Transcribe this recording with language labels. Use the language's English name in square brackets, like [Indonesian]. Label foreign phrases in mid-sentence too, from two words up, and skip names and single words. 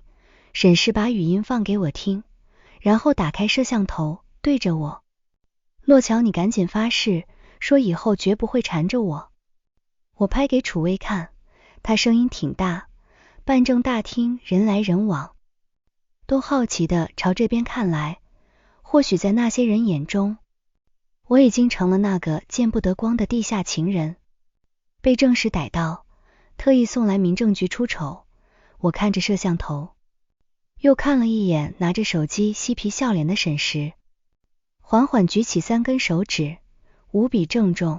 [Chinese] 沈石把語音放給我聽，然後打開攝像頭對着我，洛橋你趕緊發誓，說以後絕不會纏着我。我拍給楚微看，他聲音挺大，辦證大廳人來人往，都好奇地朝這邊看來。或許在那些人眼中，我已經成了那個見不得光的地下情人，被正式逮到，特意送来民政局出醜。我看着攝像頭，又看了一眼拿着手機嬉皮笑臉的沈石，緩緩舉起3根手指，無比鄭重。